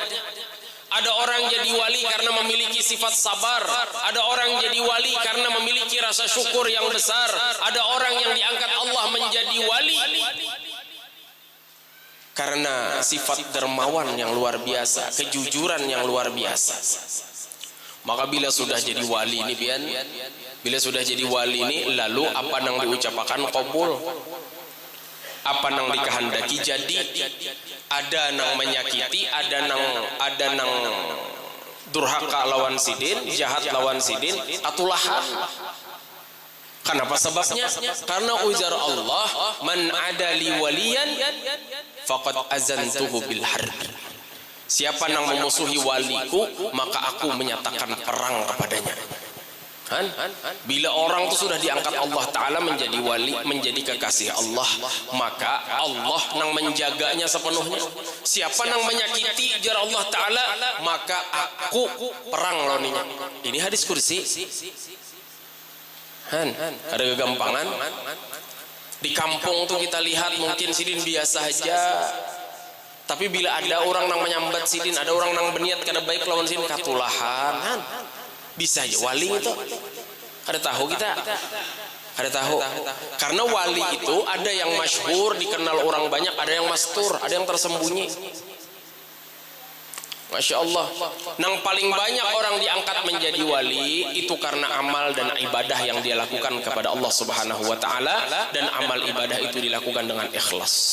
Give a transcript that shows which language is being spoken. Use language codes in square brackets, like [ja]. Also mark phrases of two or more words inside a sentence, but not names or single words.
[id] Ada orang jadi wali karena memiliki sifat sabar. Ada orang jadi wali karena memiliki rasa syukur yang besar. Ada orang yang diangkat Allah menjadi wali karena sifat dermawan yang luar biasa, kejujuran yang luar biasa. Maka bila sudah jadi wali ini pian, bila sudah jadi wali ini, lalu apa yang diucapkan qabul, apa yang dikehendaki jadi. [bjn] Ada nang menyakiti, ada nang durhaka lawan Sidin, jahat lawan Sidin, atulahan. [id] Kenapa sebabnya? Karena ujar Allah, [ar] من عادى لي وليا فقد آذنته بالحرب. [id] Siapa yang memusuhi waliku, maka aku menyatakan perang kepadanya. Bila orang itu sudah diangkat Allah Ta'ala menjadi wali, menjadi kekasih Allah, maka Allah yang menjaganya sepenuhnya. Siapa yang menyakiti jar Allah Ta'ala, maka aku perang lawannya. Ini hadis kursi. Ada kegampangan. Di kampung tuh kita lihat mungkin Sidin biasa aja, tapi bila ada orang yang menyambat Sidin, ada orang yang berniat kada baik lawan Sidin, katulahan. Bisa aja wali itu. Ada tahu kita? Ada tahu? Karena wali itu ada yang masyhur, dikenal orang banyak, ada yang mastur, ada yang tersembunyi. [ar] ما شاء الله. [id] Yang paling banyak orang diangkat menjadi wali itu karena amal dan ibadah yang dia lakukan kepada Allah [ar] سبحانه وتعالى, [id] dan amal ibadah itu dilakukan dengan ikhlas.